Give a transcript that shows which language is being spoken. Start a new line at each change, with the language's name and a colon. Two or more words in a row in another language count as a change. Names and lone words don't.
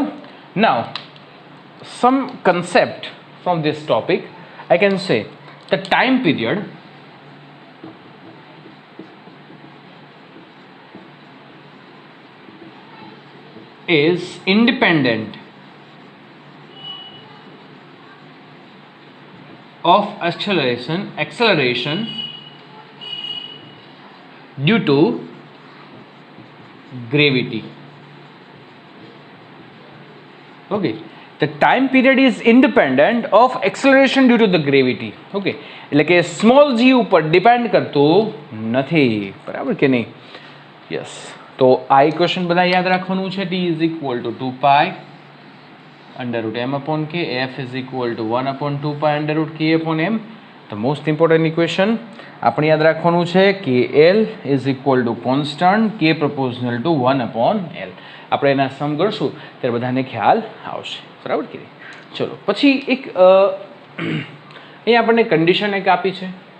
English: Now some concept from this topic, I can say the time period is independent of acceleration due to gravity. Okay, the time period is independent of acceleration due to the gravity.
Gujarati: Okay, એટલે કે
English: small g
Gujarati: ઉપર ડિપેન્ડ કરતો નથી, બરાબર કે નહીં? યસ, તો આ ઇક્વેશન બધા યાદ રાખવાનું છે.
English: t is equal to 2 pi under root m upon k, f is equal to 1 upon 2 pi under root k upon m. The most important equation
Gujarati: આપણે યાદ રાખવાનું છે
English: kl is equal to constant, k proportional to 1 upon l.
Gujarati: આપણે એના સમ કરશું ત્યારે બધાને ખ્યાલ આવશે, બરાબર કે નહીં? ચલો, પછી એક અહીંયા આપણને કન્ડિશન એક આપી છે.